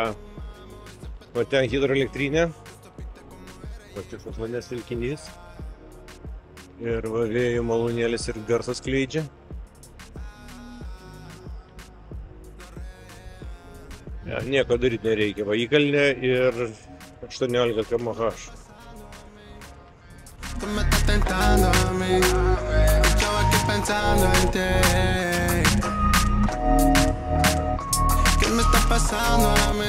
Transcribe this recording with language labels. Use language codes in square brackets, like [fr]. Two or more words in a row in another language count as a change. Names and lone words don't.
[lt] O ten hidroelektrinė, pačias vandens telkinys ir va, vėjų malūnėlis ir garsas skleidžia. Ja, nieko daryti nereikia, va įkalnė ir 18 km/h. [es] Tú me estás tentando a mí, yo aquí pensando en ti. ¿Qué me está pasando a mí?